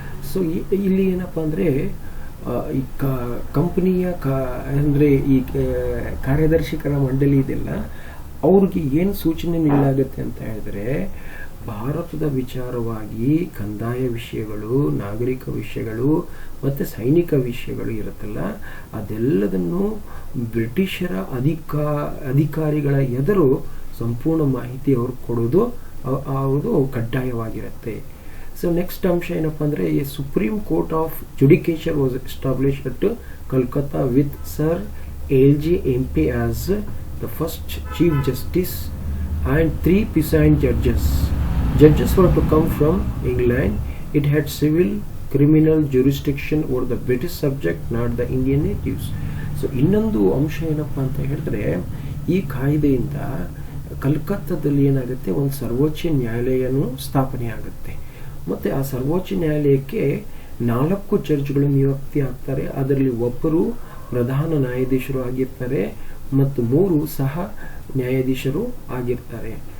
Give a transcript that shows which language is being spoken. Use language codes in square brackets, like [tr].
[kn] So ಇಲ್ಲಿ ಏನಪ್ಪಾ ಅಂದ್ರೆ, ಈ ಕಂಪನಿಯ ಅಂದ್ರೆ ಈ ಕಾರ್ಯದರ್ಶಿಕರ ಮಂಡಳಿ ಇದೆಲ್ಲ, ಅವ್ರಿಗೆ ಏನು ಸೂಚನೆ ನೀಡಲಾಗುತ್ತೆ ಅಂತ ಹೇಳಿದ್ರೆ, ಭಾರತದ ವಿಚಾರವಾಗಿ ಕಂದಾಯ ವಿಷಯಗಳು, ನಾಗರಿಕ ವಿಷಯಗಳು ಮತ್ತು ಸೈನಿಕ ವಿಷಯಗಳು ಇರುತ್ತಲ್ಲ, ಅದೆಲ್ಲದನ್ನು ಬ್ರಿಟಿಷರ ಅಧಿಕಾರಿಗಳ ಎದುರು ಸಂಪೂರ್ಣ ಮಾಹಿತಿ ಅವ್ರು ಕೊಡೋದು ಅವ್ರದ್ದು ಕಡ್ಡಾಯವಾಗಿರುತ್ತೆ. [en] so next [kn] ಅಂಶ ಏನಪ್ಪ ಅಂದರೆ, ಈ [en] Supreme court of judicature was established at Calcutta with sir LG MP as the first chief justice and 3 peasant judges. Judges were to come from England. It had civil criminal jurisdiction over the British subject, not the Indian natives. [kn] So ಇನ್ನೊಂದು ಅಂಶ ಏನಪ್ಪಾ ಅಂತ ಹೇಳಿದ್ರೆ, ಈ ಕಾಯ್ದೆಯಿಂದ ಕಲ್ಕತ್ತಾದಲ್ಲಿ ಏನಾಗುತ್ತೆ, ಒಂದು ಸರ್ವೋಚ್ಚ ನ್ಯಾಯಾಲಯನು ಸ್ಥಾಪನೆ ಆಗುತ್ತೆ. ಮತ್ತೆ ಆ ಸರ್ವೋಚ್ಚ ನ್ಯಾಯಾಲಯಕ್ಕೆ 4 ಜಡ್ಜ್ಗಳು ನಿಯುಕ್ತಿ ಆಗ್ತಾರೆ. ಅದರಲ್ಲಿ ಒಬ್ಬರು ಪ್ರಧಾನ ನ್ಯಾಯಾಧೀಶರು ಆಗಿರ್ತಾರೆ ಮತ್ತು 3 ಸಹ ನ್ಯಾಯಾಧೀಶರು ಆಗಿರ್ತಾರೆ.